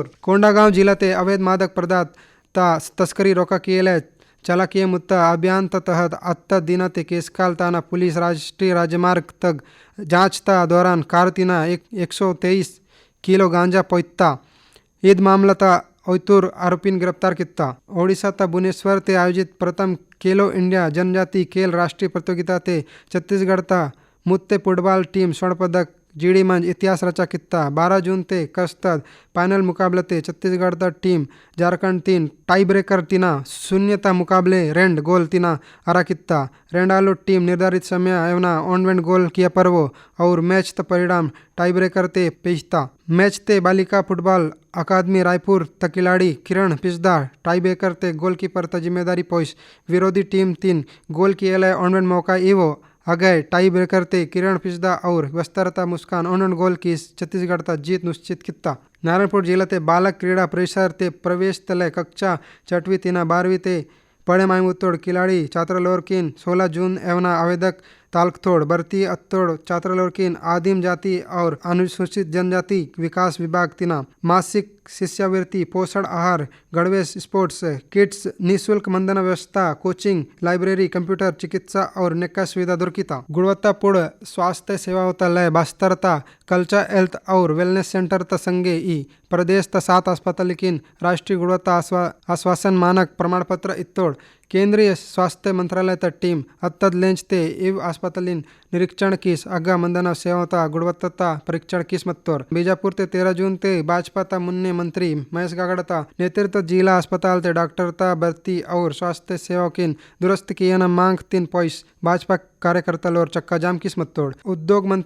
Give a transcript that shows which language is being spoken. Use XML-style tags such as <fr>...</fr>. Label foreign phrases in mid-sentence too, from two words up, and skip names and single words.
<gon>कोंडागांव जिला ते अवैध मादक पदार्थ ता तस्करी रोका किए चला किए मुत्ता अभियान तहत अत्ता दिना ते केसकाल ताना पुलिस राष्ट्रीय राजमार्ग तक जांच ता दौरान कार तिना 123 किलो गांजा पोइत्ता। ईद मामला ता ओतुर आरोपीन गिरफ्तार कित्ता। ओडिशा ता भुवनेश्वर ते आयोजित प्रथम खेलो इंडिया जनजाति खेल राष्ट्रीय प्रतियोगिता ते छत्तीसगढ़ ता मुत्ते फुटबॉल टीम स्वर्ण पदक जीडी मंच इतिहास रचा कित्ता। 12 जून ते कस्तद फाइनल मुकाबले ते छत्तीसगढ़ ता टीम झारखंड 3 टाई ब्रेकर तिना 0 ता मुकाबले रेंड गोल तिना हरा कित्ता। रेंडालो टीम निर्धारित समय एवना ऑनवेंट गोल किया परवो और मैच ता परिणाम टाई ब्रेकर ते पेशता। मैच ते बालिका फुटबॉल अकादमी रायपुर ता खिलाड़ी किरण पिस्दा टाई ब्रेकर ते गोलकीपर ता जिम्मेदारी पोइस विरोधी टीम 3 गोल किए ऑनवेंट मौका इवो अगय टाई ब्रेकर ते किरण पिस्दा और वस्तरता मुस्कान ऑनवेंट गोल की छत्तीसगढ़ ता जीत निश्चित कित्ता। नारायणपुर जिला ते बालक क्रीड़ा परिसर ते प्रवेश तलय कक्षा 6वीं तिना 12वीं ते पड़े मायमुत्तोड़ खिलाड़ी छात्र लोरकिन 16 जून एवना आवेदक तालकथोड़ भर्ती अत्तोड़ छात्र लोरकिन आदिम जाति और अनुसूचित जनजाति विकास विभाग तिना मासिक शिष्यवृत्ति पोषण आहार गणवेश स्पोर्ट्स किट्स निःशुल्क मंदना व्यवस्था कोचिंग लाइब्रेरी कंप्यूटर चिकित्सा और नेक्का सुविधा दुर्किता। गुणवत्तापूर्ण स्वास्थ्य सेवाओं ता लय बास्तरता कल्चर हेल्थ और वेलनेस सेंटर ता संगे ई प्रदेश ता 7 अस्पताल किन राष्ट्रीय गुणवत्ता आश्वासन मानक प्रमाण पत्र इत्तोड़। केंद्रीय स्वास्थ्य मंत्रालय टीम अत्तद लेंचते इव अस्पतालिन निरीक्षण किस अग्गा मंदना सेवता गुणवत्ता परीक्षण किस मत्तोर बीजापुर ते 13 जून ते भाजपा ता मुन्ने मंत्री महेश गागड़ता नेतृत्व जिला अस्पताल ते डॉक्टर ता भर्ती और स्वास्थ्य सेवा किन दुरुस्त किए न मांग 3 पैस भाजपा कार्यकर्ता लोर चक्का जाम किस मत्तोड़ उद्योग मंत्री</gon>